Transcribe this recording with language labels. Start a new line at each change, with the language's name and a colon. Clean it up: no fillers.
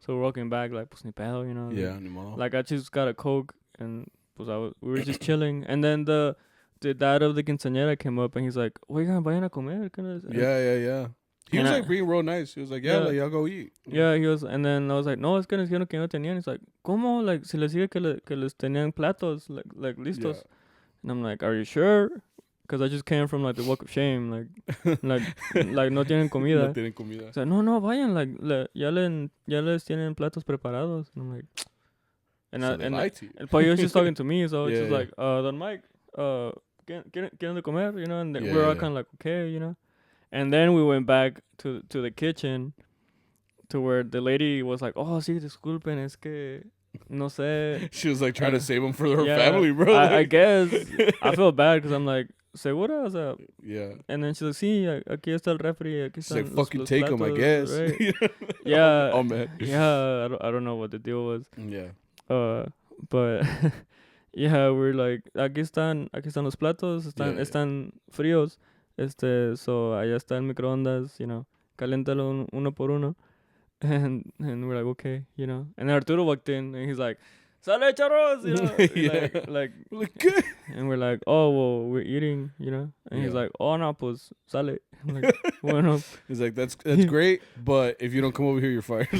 English: So we're walking back, like,
Spanish: pues ni pedo, Yeah, ni modo.
English: Like, I just got a Coke, and pues we were just chilling. And then the dad of the quinceañera came up, and he's like,
Spanish: oigan, vayan a comer.
English: Yeah. He was like being real nice. He was like, like, y'all go eat. Yeah, he was. And then I was like,
Spanish: no, es que nos dijeron que no tenían.
English: He's like,
Spanish: ¿cómo? Like, si les dije que les tenían platos, like listos.
English: Yeah. And I'm like, are you sure? Because I just came from like the walk of shame, like
Spanish: no tienen comida. No tienen comida.
English: He's like,
Spanish: no, vayan, like ya les tienen platos preparados.
English: And I'm like, and Pollo was just talking to me, so it's just like, Don Mike,
Spanish: ¿quieren de comer?
English: And we're all kind of like, okay, And then we went back to the kitchen, to where the lady was like,
Spanish: oh, sí, disculpen, es que no sé.
English: She was like trying to save them for her family, bro. I guess. I feel bad because I'm like, segura, what's up? Yeah. And then she's like,
Spanish: sí, aquí está el refri. Aquí
English: están like, fucking take them, I guess. Right? Yeah. Oh, man. Yeah, I don't know what the deal was. Yeah. But yeah, we're like,
Spanish: aquí están los platos, están fríos. So allá está el microondas, caléntalo uno por uno.
English: And we're like, okay, And then Arturo walked in, and he's like,
Spanish: sale charros,
English: like good. And we're like, oh, well, we're eating, And he's like, oh,
Spanish: no, pues, sale.
English: I'm like, bueno. He's like, that's great, but if you don't come over here, you're fired.